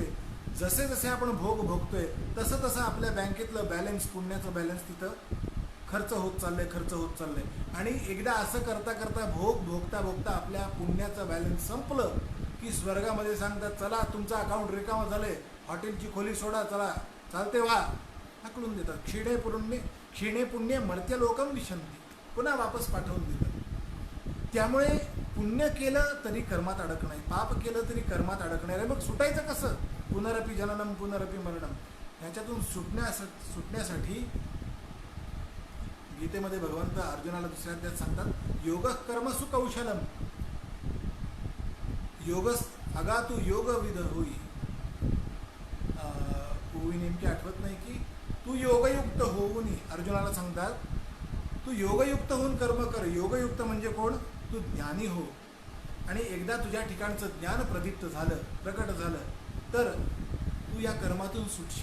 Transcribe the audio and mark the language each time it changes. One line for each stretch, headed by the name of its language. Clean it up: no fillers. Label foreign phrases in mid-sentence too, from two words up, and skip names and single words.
Marathi: जसे जसे आपण भोग भोगतोय तसं तसं आपल्या बँकेतलं बॅलन्स, पुण्याचं बॅलन्स तिथं खर्च होत चाललंय. आणि एकदा असं करता करता भोगता भोगता आपल्या पुण्याचं बॅलन्स संपलं की स्वर्गामध्ये सांगतात चला तुमचं अकाउंट रिकामं झालंय, हॉटेलची खोली सोडा, चला चालते व्हा, हाकलून देतात.
Sanskrit: क्षीणे पुण्य मर्त्य लोकम विशंती,
Marathi: पुन्हा वापस पाठवून देतात. त्यामुळे पुण्य केलं तरी कर्मात अडक नाही, पाप केलं तरी कर्मात अडकणार आहे. मग सुटायचं कसं?
Sanskrit: पुनरपि जननम पुनरपि मरणम.
Marathi: ह्याच्यातून सुटण्यासाठी गीतेमध्ये भगवंत अर्जुनाला दुसऱ्या अध्यायात सांगतात
Sanskrit: योगः कर्मसु कौशलम.
Marathi: अगातू योगविद होई. नेमकी आठवत नाही की तू योगयुक्त होऊन, अर्जुनाला सांगतात तू योगयुक्त होऊन कर्म कर. योगयुक्त म्हणजे कोण? तू ज्ञानी हो. आणि एकदा तुझ्या ठिकाणचं ज्ञान प्रदीप्त झालं, प्रकट झालं तर तू या कर्मातून सुटशील.